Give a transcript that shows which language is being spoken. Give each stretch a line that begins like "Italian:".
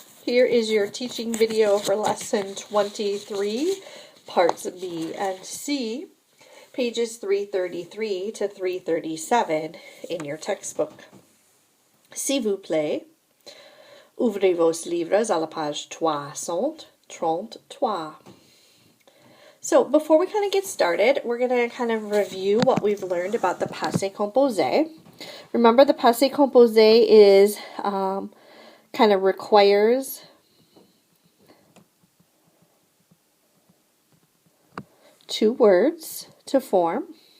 English: Here is your teaching video for lesson 23, parts B and C, pages 333 to 337 in your textbook.
French: S'il vous plaît, ouvrez vos livres à la page 333.
English: So before we kind of get started, we're going to kind of review what we've learned about the passé composé. Remember, the passé composé is kind of requires two words to form.